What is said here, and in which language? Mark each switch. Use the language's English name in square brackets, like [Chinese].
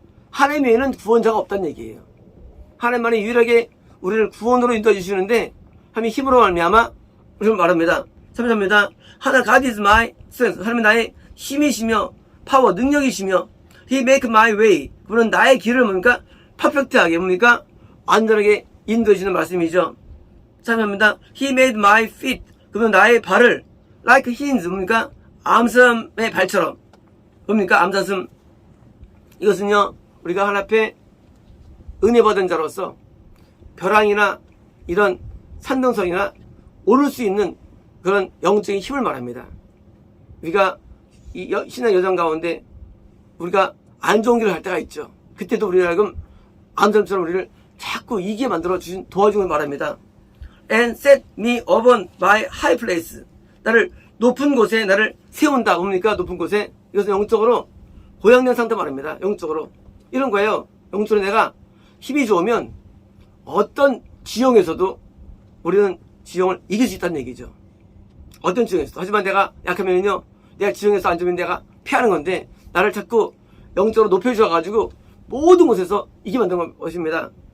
[Korean] 하나님 외에는 구원자가 없다는 얘기예요. 하나님만이 유일하게 우리를 구원으로 인도해 주시는데, 하나님의 힘으로 말미암아 우리를 말합니다. 3절입니다. 하나 [English] God is my strength, [Korean] 하나님은 나의 힘이시며 파워, 능력이시며, [English] He make my way, [Korean] 그분은 나의 길을 뭡니까? 퍼펙트하게, 뭡니까? 완전하게 인도해 주시는 말씀이죠. 3절입니다. [English] He made my feet, [Korean] 그분은 나의 발을 [English] like hinds, [Korean] 뭡니까? 암사슴의 발처럼. 뭡니까? 암사슴. 이것은요 우리가 하나님 앞에 은혜 받은 자로서 벼랑이나 이런 산등성이나 오를 수 있는 그런 영적인 힘을 말합니다. 우리가 이 신앙 여정 가운데 우리가 안 좋은 길을 갈 때가 있죠. 그때도 우리가 지금 암사슴처럼 우리를 자꾸 이기게 만들어 주신, 도와주는 걸 말합니다. [English] And set me upon my high place, [Korean] 나를 높은 곳에 나를 세운다. 뭡니까? 높은 곳에. 이것은 영적으로 고향된 상태 말입니다. 영적으로 이런 거예요. 영적으로 내가 힘이 좋으면 어떤 지형에서도 우리는 지형을 이길 수 있다는 얘기죠. 어떤 지형에서도. 하지만 내가 약하면요, 내가 지형에서 안 좋으면 내가 피하는 건데, 나를 자꾸 영적으로 높여주셔가지고 모든 곳에서 이기게 만든 것입니다.